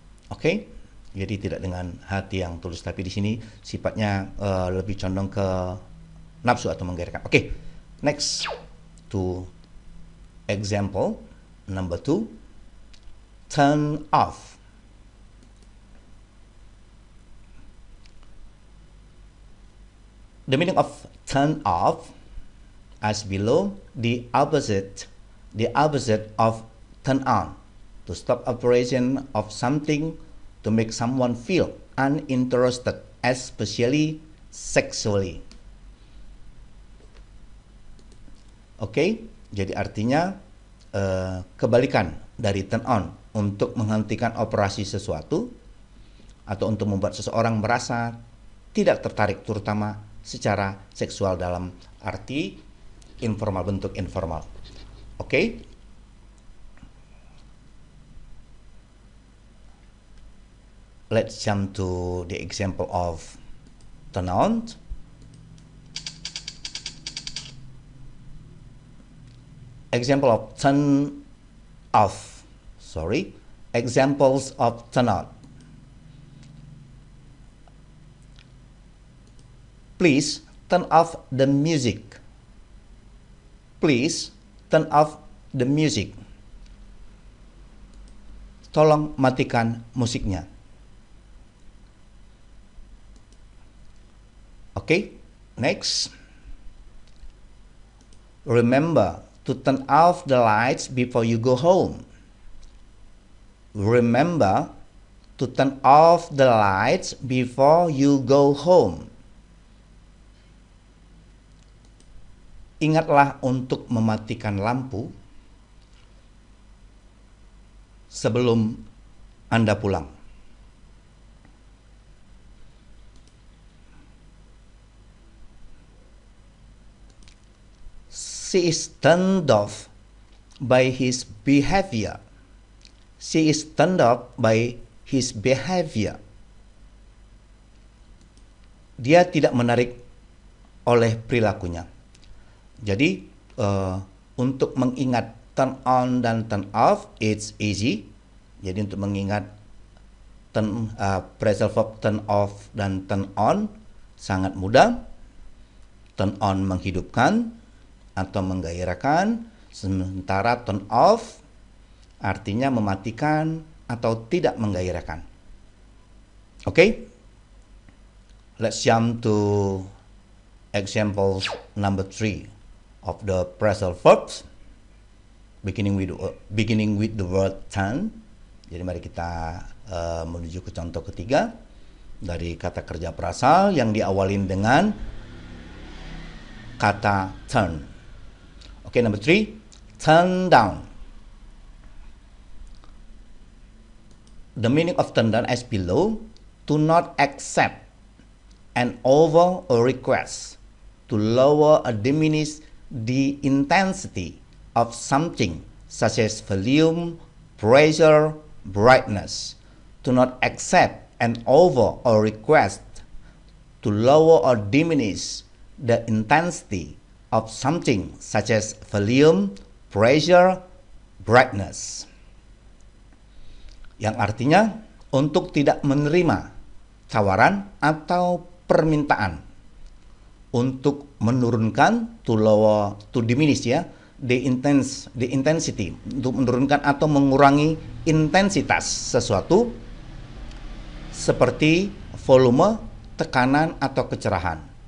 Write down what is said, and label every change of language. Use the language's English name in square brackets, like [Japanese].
[Indonesian] Oke, jadi tidak dengan hati yang tulus, tapi di sini sifatnya lebih condong ke nafsu atau menggairahkan. [English] Oke, next to example number 2, turn off. The meaning of turn off as below, the opposite of turn on, to stop operation of something, to make someone feel uninterested, especially sexually. [Indonesian] Oke, jadi artinya kebalikan dari turn on, untuk menghentikan operasi sesuatu atau untuk membuat seseorang merasa tidak tertarik, terutama secara seksual dalam arti informal, bentuk informal. Oke. [English] Let's jump to the example of turn on. Example of turn off. Examples of turn on. Please turn off the music. Please turn off the music. [Indonesian] Tolong matikan musiknya. [English] Okay, next. Remember to turn off the lights before you go home. Remember to turn off the lights before you go home. [Indonesian] Ingatlah untuk mematikan lampu sebelum Anda pulang. [English] She is turned off by his behavior. She is turned off by his behavior. [Indonesian] Dia tidak menarik oleh perilakunya. Jadi untuk mengingat turn on dan turn off, [English] it's easy. [Indonesian] Jadi untuk mengingat phrasal verb turn off dan turn on sangat mudah. Turn on menghidupkan atau menggairahkan, sementara turn off artinya mematikan atau tidak menggairahkan. Okay? [English] Let's jump to example number 3 of the phrasal verbs beginning with the word turn. [Indonesian] Jadi mari kita menuju ke contoh ketiga dari kata kerja prasal yang diawalin dengan kata turn. [English] Okay, number 3, turn down. The meaning of turn down as below: to not accept an offer or request, to lower or diminish the intensity of something, such as volume, pressure, brightness. To not accept an offer or request, to lower or diminish the intensity of something, such as volume, pressure, brightness. [Indonesian] yang artinya untuk tidak menerima tawaran atau permintaan, untuk menurunkan, [English] to lower, to diminish [Indonesian] ya, [English] the intensity, [Indonesian] untuk menurunkan atau mengurangi intensitas sesuatu seperti volume, tekanan atau kecerahan.